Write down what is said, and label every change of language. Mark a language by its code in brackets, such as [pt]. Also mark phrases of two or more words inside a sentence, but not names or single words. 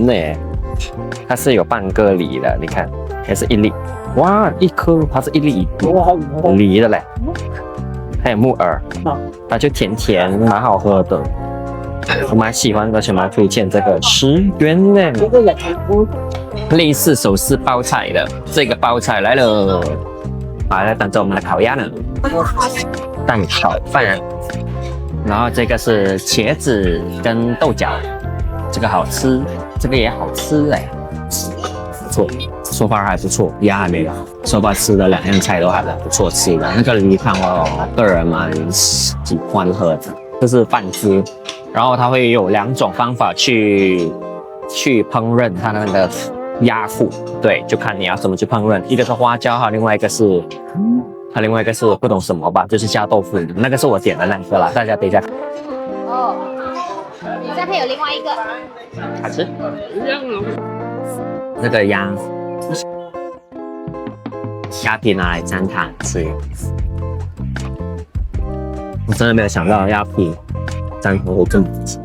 [zh] 呢，它是有半個梨的，你看，還是1粒，哇，一顆它是1粒梨的嘞，還有木耳，它就甜甜，蠻好喝的，我蠻喜歡的，而且蠻推薦這個10元呢，類似手撕包菜的，這個包菜來了。好，來等着我們的烤鴨呢，蛋炒飯，然後這個是茄子跟豆角，這個好吃，這個也好吃哎，不錯， [en] so far [zh] 還不錯，鴨還沒有 ， [en] so far [zh] 吃的2樣菜都還不錯吃的。那個梨湯我個人蠻喜歡喝的，這是飯汁，然後它會有2種方法去烹飪它那個鴨腹，對，就看你要怎麼去烹飪。一個是花椒，還有另外一個是不懂什麼吧，就是加豆腐。那個是我點的那個啦，大家等一下。哦，你再配有另外一個，好吃。那個鴨皮拿來蘸湯吃，我真的沒有想到鴨皮蘸湯會這麼吃。